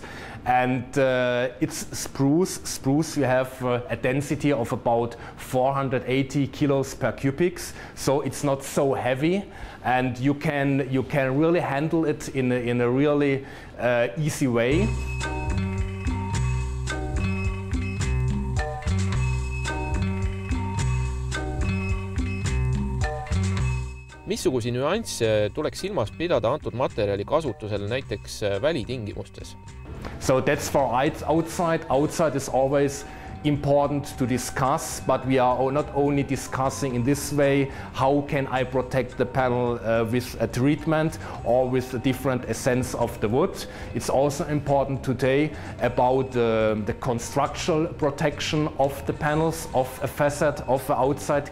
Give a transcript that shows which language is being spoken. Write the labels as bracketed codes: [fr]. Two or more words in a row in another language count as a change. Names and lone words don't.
[en] And it's spruce. Spruce, you have a density of about 480 kilos per cubics, so it's not so heavy, and you can really handle it in a really easy way. [et] Missugusi nüansse tuleks silmas pidada antud materjali kasutusel näiteks välitingimustes? [en] So that's for outside. Outside is always important to discuss, but we are not only discussing in this way how can I protect the panel with a treatment or with a different essence of the wood. It's also important today about the constructional protection of the panels, of a facade, of the outside